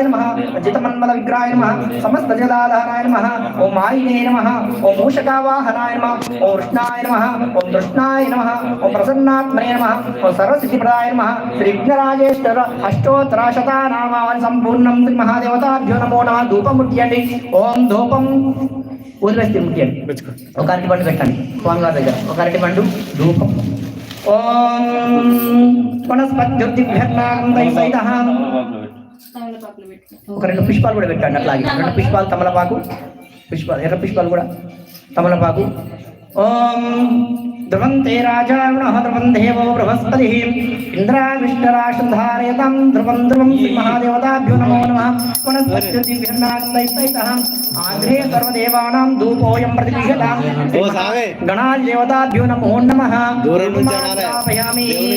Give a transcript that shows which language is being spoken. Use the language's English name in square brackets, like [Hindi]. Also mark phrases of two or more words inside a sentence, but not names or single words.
[Sanskrit] नमः जितमन्मल विग्रहाय नमः समस्त जगदाधाराय नमः ओम मायिने नमः ओम मूषकावाहनाय नमः ओम कृष्णाय नमः ओम कृष्णाय नमः ओम प्रसन्नात्मने नमः ओम सर्वसिद्धिप्रदाय नमः श्री विघ्नराजेश्वर अष्टोत्तरशतनामावली संपूर्णं श्री महादेवताभ्यो नमो नमः धूपं मुट्टिయండి ఓం [Telugu] ధూపం వదిలేస్తే ముట్టియండి ఒక అరటి పండు పెట్టండి స్వామి గారి దగ్గర ఒక అరటి పండు ధూపం [Sanskrit] ఓం వనస్పత్యుద్ధిభ్యర్నాగం దైవైతః [Telugu] ఒక రెండు పుష్పాలు కూడా పెట్టండి అట్లాగే రెండు పుష్పాలు తమలపాకు పుష్పాలు ఎర్ర పుష్పాలు కూడా తమలపాకు [Sanskrit] ఓం ధ్రువంతే రాజారుణః ధ్రువం దేవో బృహస్పతిః ఇంద్రావిష్టరాశంధారయతాం ధ్రువం ధ్రువం శ్రీ మహాదేవతాభ్యో నమో నమః వనస్పత్యుద్ధిభ్యర్నాగం ఆగ్రే సర్వదేవానాం ధూపోయం ప్రతిగృహ్యతాం గణాల్ దేవతాభ్యో నమో నమః [Telugu] దూరం నుంచి అనాలి